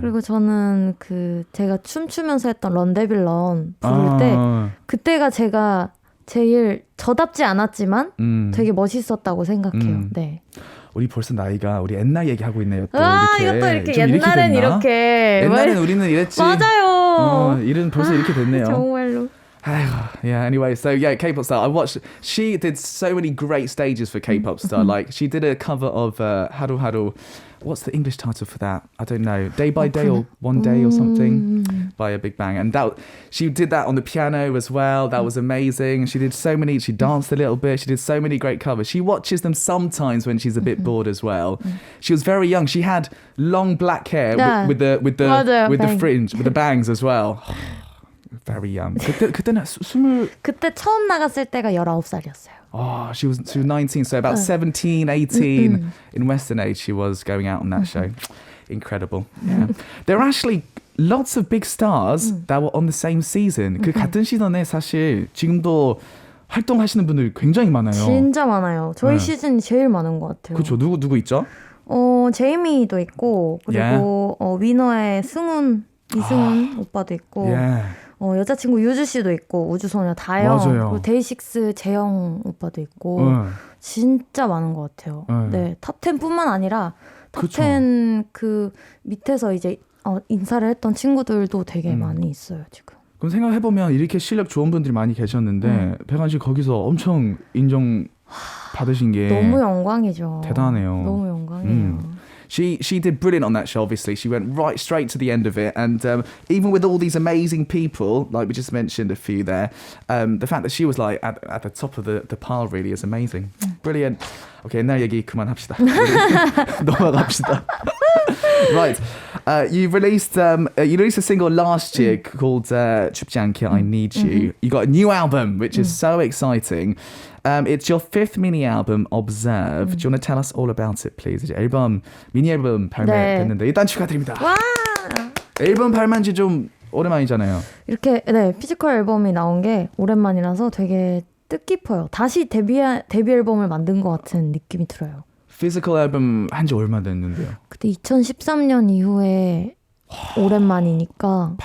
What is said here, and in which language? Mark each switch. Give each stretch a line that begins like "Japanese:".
Korean: 그리고 저는 제가 춤추면서 했던 런데빌런 부를 때 그때가 제가 제일 저답지 않았지만 되게 멋있었다고 생각해요. 네. 우리 벌써 나이가 우리 옛날 얘기하고 있네요. 또 이것도 이렇게 옛날엔 이렇게. 옛날엔 우리는 이랬지. 맞아요. 일은 벌써 이렇게 됐네요. 정말로.
English: Yeah, anyway, so yeah, K-pop star. She did so many great stages for K-pop star. Like, she did a cover of Haru Haru. What's the English title for that? I don't know. Day by Day or One Day or something by a Big Bang. And she did that on the piano as well. That was amazing. She danced a little bit. She did so many great covers. She watches them sometimes when she's a bit bored as well. She was very young. She had long black hair with the fringe, with the bangs as well. Very young.
Korean: 그때는 그때 처음 나갔을 때가 19살이었어요.
English: She was 19, so about 17, 18 in Western age she was going out on that show. Incredible. Yeah. There are actually lots of big stars that were on the same season.
Korean: 그 같은 시즌에 사실 지금도 활동하시는 분들이 굉장히 많아요. 진짜 많아요. 저희 시즌이 제일 많은 것 같아요. 그렇죠. 누구 있죠? 제이미도 있고 그리고 위너의 이승훈 오빠도 있고 여자친구 유주 씨도 있고 우주소녀 다영 그리고 데이식스 재영 오빠도 있고 진짜 많은 것 같아요. 네, 탑10뿐만 아니라 탑10 그 밑에서 이제 인사를 했던 친구들도 되게 많이 있어요 지금. 그럼 생각해보면 이렇게 실력 좋은 분들이 많이 계셨는데 백안 씨 거기서 엄청 인정 받으신 게 너무 영광이죠. 대단해요. 너무 영광이에요.
English: She did brilliant on that show, obviously. She went right straight to the end of it. And even with all these amazing people, like we just mentioned a few there, the fact that she was like at the top of the pile really is amazing. Brilliant.
Korean: Okay, 옛날 얘기 그만합시다. 넘어갑시다. Right.
English: You released a single last year called 춥지 않게 I Need You. You got a new album, which is so exciting. It's your fifth mini album, Observe. Do you want to tell us all about it, please?
Korean: 이제 미니 앨범 발매됐는데 일단 축하드립니다. 와! 앨범 발매한 지 좀 오랜만이잖아요. 이렇게 피지컬 앨범이 나온 게 오랜만이라서 되게 뜻깊어요. 다시 데뷔 앨범을 만든 것 같은 느낌이 들어요. 피지컬 앨범 한 지 얼마 됐는데요? 그때 2013년 이후에 오랜만이니까